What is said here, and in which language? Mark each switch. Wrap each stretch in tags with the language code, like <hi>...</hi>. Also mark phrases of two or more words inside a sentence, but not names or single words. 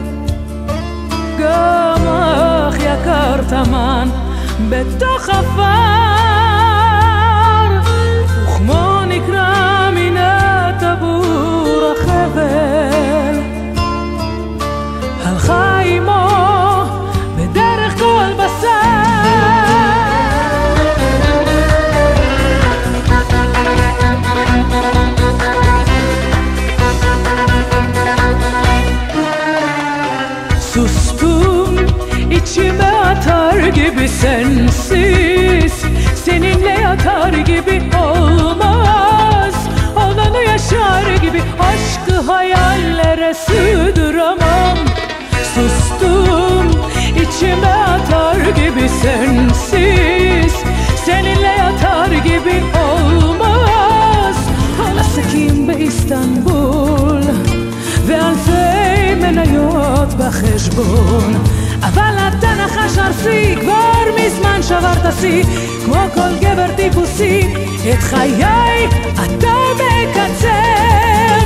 <he>גם אח יקר תמן בתוך עפר, וכמו נקרא מן הטבור החבל. הלכה עמו בדרך כל בשר,</he> <tr>sustum içime atar gibi sensiz. Seninle yatar gibi olmaz, olanı yaşar gibi aşkı hayallere sığdıramam. Sustum içime atar gibi sensiz. Seninle yatar gibi olmaz.</tr> <he>עסקים באיסטנבול ואלפי מניות בחשבון, אבל אתה נחש ארסי כבר מזמן שברת שיא. כמו כל גבר טיפוסי את חיי אתה מקצר.</he>